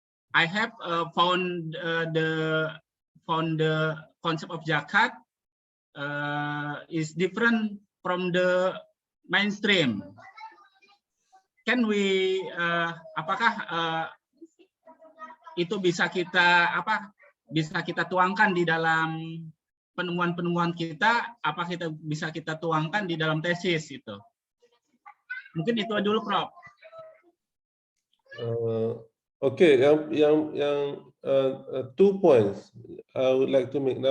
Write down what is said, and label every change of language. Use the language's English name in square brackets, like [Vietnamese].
[English] I have found the concept of zakat is different from the mainstream. Can we [Indonesian] apakah itu bisa kita tuangkan di dalam penemuan-penemuan kita? Apa bisa kita tuangkan di dalam tesis itu? Mungkin itu dulu, Prof. [English] Okay, yang 2 points I would like to make.